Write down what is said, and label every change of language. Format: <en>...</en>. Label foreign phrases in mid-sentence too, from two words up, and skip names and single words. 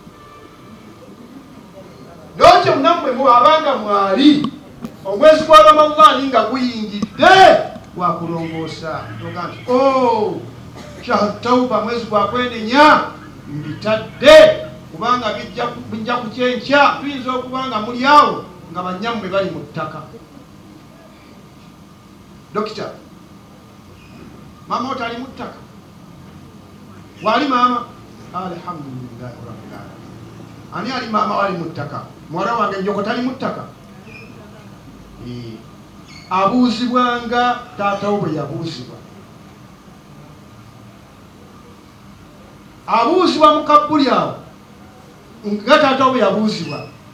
<lg>Nokyo nammwe mwabanga mwali omwezi gwa Ramadhaani nga guyingidde gwakulongoosa toga nti</lg> <ar>شهر توبة,</ar> <lg>mwezi gwa kwenenya mbitadde kubanga bijja kukyenkya. Tuyinza okubanga muli awo nga bannyammwe bali mu ttaka. Dokita, mama otali mu ttaka? Wali maama?</lg> <ar>الحمد لله رب العالمين.</ar> <lg>Ani ali maama wali mu ttaka? Muwala wange nnyoko tali mu ttaka? Abuuzibwanga taatawo bwe yabuuzibwa. Abuuzibwa mu kabbuli awo nga taatawo bwe yabuuzibwa.</lg>